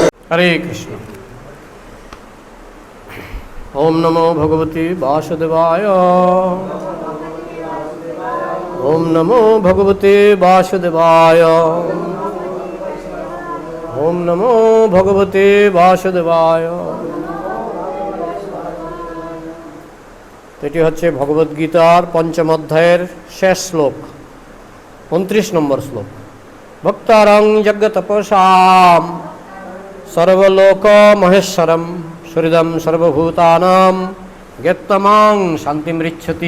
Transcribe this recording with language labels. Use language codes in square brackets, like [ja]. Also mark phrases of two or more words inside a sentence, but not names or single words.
[sa] হরে কৃষ্ণ। ওম নমো ভগবতে বাসুদেবায়। ওম নমো ভগবতে বাসুদেবায়। ওম নমো ভগবতে বাসুদেবায়। [bn] এটি হচ্ছে ভগবদ্গীতার পঞ্চম অধ্যায়ের শেষ শ্লোক, 29 নম্বর শ্লোক। [sa] ভক্তারং যজ্ঞতপসাম সর্বলোক মহেশ্বরম সুহৃদম সর্বভূতানাম জ্ঞাত্তমাং শান্তিমৃচ্ছতি।